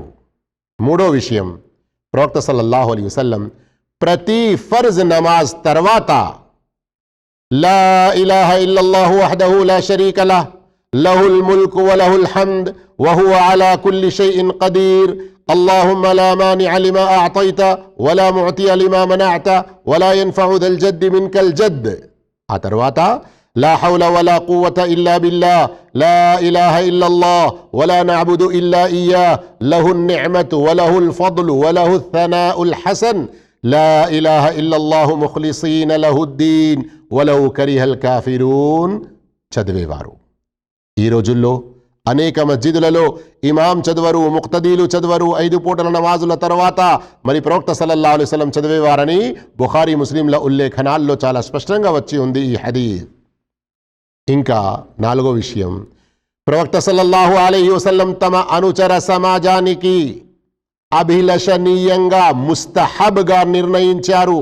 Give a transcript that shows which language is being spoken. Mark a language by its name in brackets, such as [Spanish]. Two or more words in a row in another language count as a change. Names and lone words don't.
[Telugu] మూడో విషయం, ప్రవక్త [Arabic] صلى الله عليه وسلم [Telugu] ప్రతి ఫర్జ్ నమాజ్ తర్వాత [Arabic] لا إله إلا الله وحده لا شريك له له الملك وله الحمد وهو على كل شيء قدير اللهم لا مانع لما أعطيت ولا معطي لما منعت ولا ينفع ذا الجد منك الجد. [Telugu] ఆ తర్వాత [Arabic] لا حول ولا قوة إلا بالله لا إله إلا الله ولا نعبد إلا إياه له النعمة وله الفضل وله الثناء الحسن لا إله إلا الله مخلصين له الدين ولو كره الكافرون చదివేవారు. [Telugu] ఈ రోజుల్లో అనేక మస్జిదులలో ఇమాం చదవరు, ముక్తదీలు చదవరు. 5 పూటల నమాజుల తర్వాత మరి ప్రవక్త [Arabic] صلى الله عليه وسلم [Telugu] చదివేవారని బుఖారీ ముస్లింల ఉల్లేఖనాల్లో చాలా స్పష్టంగా వచ్చి ఉంది ఈ హదీస్. ఇంకా నాలుగో విషయం, ప్రవక్త [Arabic] صلى الله عليه وسلم [Telugu] తమ అనుచర సమాజానికి అభిలషణీయంగా ముస్తహబ్గా నిర్ణయించారు.